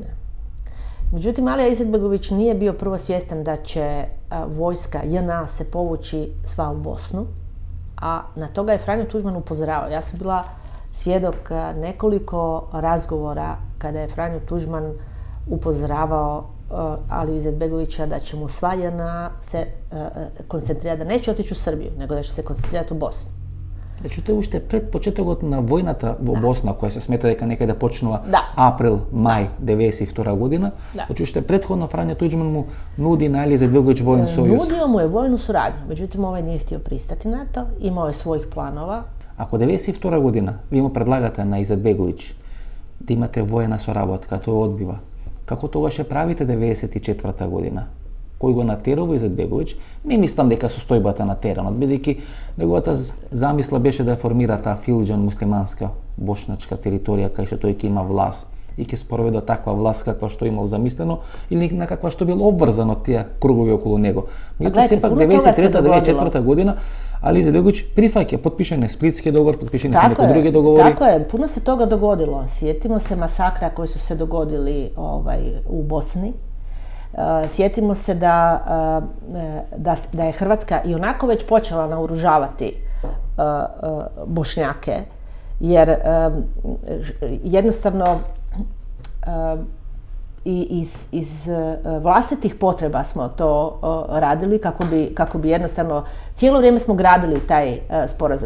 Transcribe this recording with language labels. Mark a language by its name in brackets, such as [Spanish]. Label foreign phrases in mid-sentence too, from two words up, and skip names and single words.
[Croatian] Međutim, Alija Izetbegović nije bio prvo svjestan da će vojska JNA se povući sva u Bosnu, a na toga je Franjo Tuđman upozoravao. Ja sam bila svjedok nekoliko razgovora kada je Franjo Tuđman upozoravao Aliju Izetbegovića da će mu sva JNA se koncentrirati, da neće otići u Srbiju, nego da će se koncentrirati u Bosnu. [Macedonian] Значи, тоа уште пред почетокот на војната во Босна, која се смета дека некаде почнува април, мај 92 година, значи уште предходно Фрањо Туđman му нуди на Алија Izetbegović воен сојуз. [Croatian] Nudio mu je vojnu suradnju, međutim ovaj nije htio pristati na to, imao je svojih planova. [Macedonian] Ако 92 година ви му предлагате на Izetbegović да имате воена соработка, тој одбива. Како тогаш ја правите 94 година? Кој го натерува Izetbegović? Не мислам дека состојбата на теренот, бидејќи неговата замисла беше да формира таа филџан муслиманска бошначка територија кај што тој ќе има власт и ќе спроведе таква власт каква што имал замислено или на каква што бил обврзан од тие кругови околу него. Меѓутоа сепак 93-94 година Алија Izetbegović прифаќа, подпишан е Сплитски договор, подпишани се некои други договори. [Croatian] Tako je, puno se toga dogodilo. Sjetimo se masakra koji su se dogodili u Bosni. Sjetimo se da je Hrvatska i onako već počela naoružavati Bošnjake, jer jednostavno iz vlastitih potreba smo to radili kako bi jednostavno, cijelo vrijeme smo gradili taj sporazum.